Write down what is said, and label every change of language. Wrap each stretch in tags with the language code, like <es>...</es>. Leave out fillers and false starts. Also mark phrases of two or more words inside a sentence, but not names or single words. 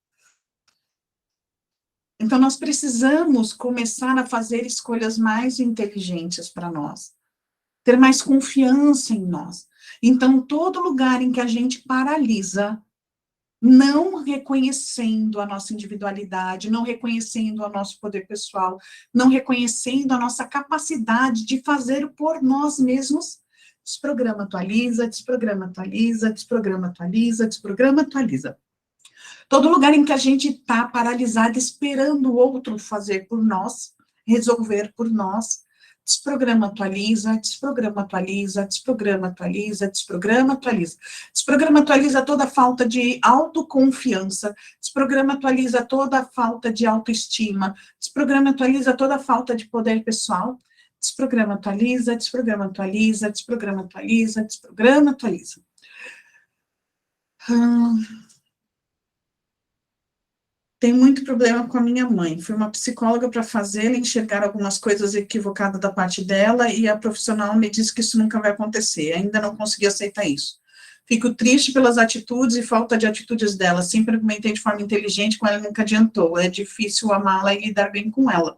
<pt>Então, nós precisamos começar a fazer escolhas mais inteligentes para nós, ter mais confiança em nós. Então, todo lugar em que a gente paralisa, não reconhecendo a nossa individualidade, não reconhecendo o nosso poder pessoal, não reconhecendo a nossa capacidade de fazer por nós mesmos, desprograma, atualiza, desprograma, atualiza, desprograma, atualiza, desprograma, atualiza. Todo lugar em que a gente está paralisado, esperando o outro fazer por nós, resolver por nós, desprograma, atualiza, desprograma, atualiza, desprograma, atualiza, desprograma, atualiza. Desprograma, atualiza toda a falta de autoconfiança, desprograma, atualiza toda a falta de autoestima, desprograma, atualiza toda a falta de poder pessoal, desprograma, atualiza, desprograma, atualiza, desprograma, atualiza, desprograma, atualiza. Tenho muito problema com a minha mãe. Fui uma psicóloga para fazê-la enxergar algumas coisas equivocadas da parte dela e a profissional me disse que isso nunca vai acontecer. Ainda não consegui aceitar isso. Fico triste pelas atitudes e falta de atitudes dela. Sempre argumentei de forma inteligente com ela, nunca adiantou. É difícil amá-la e lidar bem com ela.</pt>